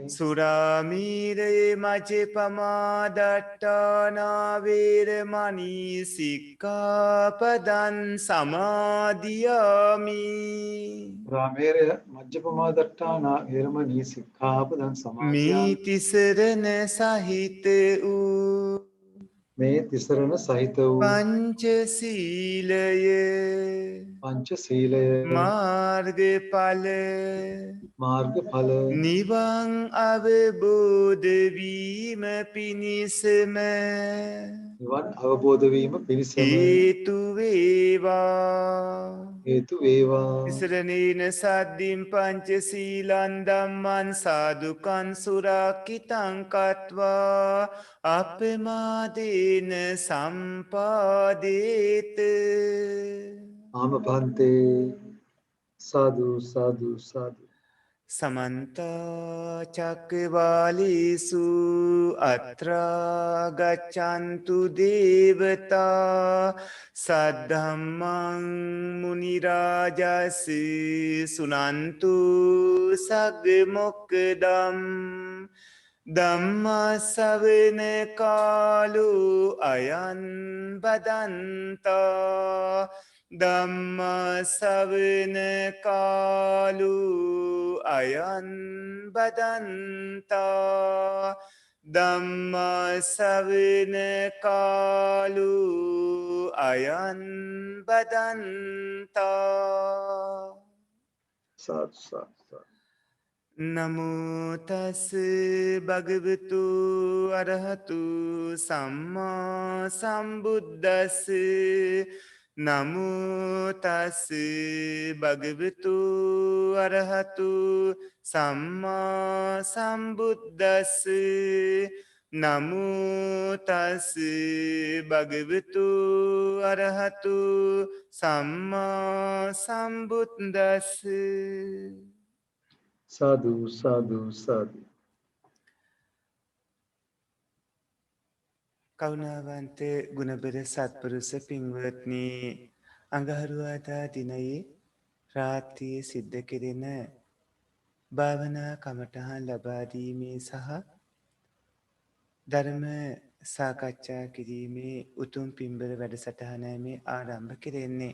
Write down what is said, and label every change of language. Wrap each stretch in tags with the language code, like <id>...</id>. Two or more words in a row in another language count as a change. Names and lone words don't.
<pi>සුරාමීරේ මජ්ජපමාදට්ඨානා වේරමණී සික්ඛාපදං සමාදියාමි රාමේරය මජ්ජපමාදට්ඨානා වේරමණී සික්ඛාපදං සමාදියාමි</pi> <si>මේ තිසරණ සහිත වූ මේ තිසරණ සහිත වූ පංචශීලය පංචශීලය මාර්ගඵල මාර්ගඵල නිවන් අවබෝධ වීම පිණිසම නිවන් අවබෝධ වීම පිණිසම හේතු වේවා. හේතු වේවා.</si> <pi>ඉසරණේන සද්දින් පංචශීලං ධම්මං සාදුකං සුරක්ඛිතං කତ୍වා අපමාදේන සම්පාදේත. ආමභන්තේ සාදු සාදු සාදු. සමන්ත චක්කවාලේසු අත්‍රා ගච්ඡන්තු දේවතා සද්ධම්මං මුනි රාජස් සුනන්තු සග්ග මොක්ඛදම් ධම්ම ශ්‍රවණ කාලෝ අයං බදන්තා ධම්ම ශ්‍රවණ කාලෝ අයං බදන්තා ධම්ම ශ්‍රවණ කාලෝ අයං බදන්තා. සාදු සාදු. නමෝ තස් භගවතු අරහතු සම්මා සම්බුද්දස්ස නමෝ තස් භගවතු අරහතු සම්මා සම්බුද්දස්ස නමෝ තස් භගවතු අරහතු සම්මා සම්බුද්දස්ස. සාදු සාදු සාදු.</pi> <si>කරුණාවන්ත ගුණබර සත්පුරුෂ පින්වත්නි, අඟහරුවාදා දිනයේ රාත්‍රියේ සිද්ධ කෙරෙන භාවනා කමඨහන් ලබා දීමේ සහ ධර්ම සාකච්ඡා කිරීමේ උතුම් පින්බර වැඩසටහනයි මේ ආරම්භ කෙරෙන්නේ.</si>